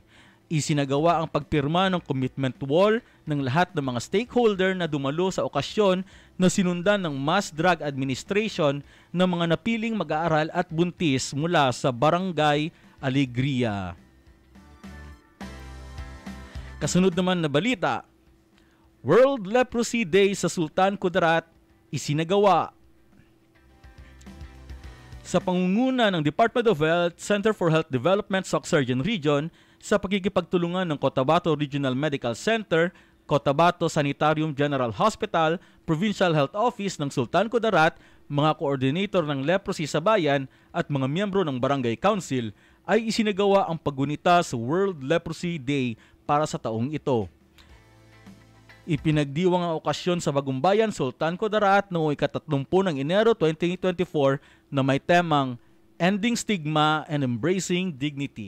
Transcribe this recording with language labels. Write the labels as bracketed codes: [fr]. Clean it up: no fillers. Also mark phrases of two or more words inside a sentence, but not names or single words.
[tl] Isinagawa ang pagpirma ng [en] commitment wall [tl] ng lahat ng mga stakeholder na dumalo sa okasyon na sinundan ng Mass Drug Administration ng mga napiling mag-aaral at buntis mula sa Barangay Alegria. Kasunod naman na balita, World Leprosy Day sa Sultan Kudarat isinagawa. Sa pangunguna ng Department of Health, Center for Health Development, Soc-Sargen Region, sa pagkikipagtulungan ng Cotabato Regional Medical Center, Cotabato Sanitarium General Hospital, Provincial Health Office ng Sultan Kudarat, mga coordinator ng leprosy sa bayan at mga miyembro ng Barangay Council ay isinagawa ang paggunita sa World Leprosy Day para sa taong ito. Ipinagdiwang ang okasyon sa Bagumbayan, Sultan Kudarat noong ika-30 ng Enero 2024 na may temang Ending Stigma and Embracing Dignity.